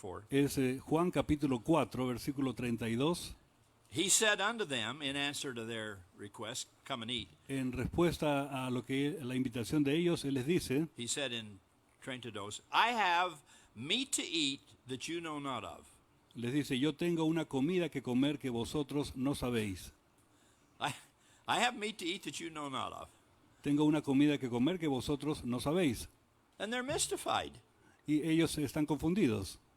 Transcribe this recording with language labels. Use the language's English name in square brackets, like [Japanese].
[Spanish] Es Juan capítulo 4, versículo 32. [English] He said unto them in answer to their request, come and eat. [Spanish] En respuesta a lo que la invitación de ellos, él les dice, [English] He said in 32, I have meat to eat that you know not of. [Spanish] les dice, yo tengo una comida que comer que vosotros no sabéis. [English] I have meat to eat that you know not of. [Spanish] Tengo una comida que comer que vosotros no sabéis. [English] And they're mystified. [Spanish] Y ellos están confundidos.